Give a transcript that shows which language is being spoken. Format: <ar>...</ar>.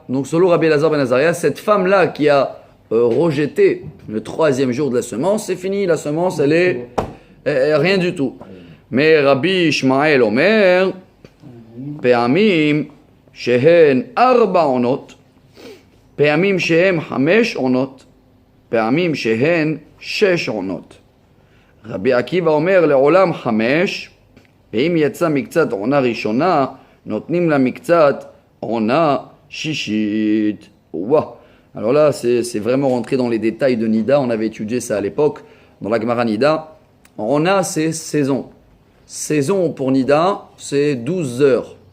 <fr>Donc selon Rabbi Elazar ben Azariah, cette femme-là qui a rejeté le 3e jour de la semence, c'est fini, la semence elle est rien du tout. Mais</fr> <he>Rabbi Ishmael Omer Pe'amim Shehen Arba Onot Pe'amim Shehem Hamesh Onot פעמים שהן 6 עונות. רבי עקיבא אומר לעולם 5, ואם יצא מקצת עונה ראשונה, נותנים לה מקצת עונה שישית. Ouah.</he> <fr>Alors là, c'est vraiment rentré dans les détails de Nida. On avait étudié ça à l'époque, dans la Gemara Nida. Ona, c'est saison. Saison pour Nida, c'est 12 heures.</fr>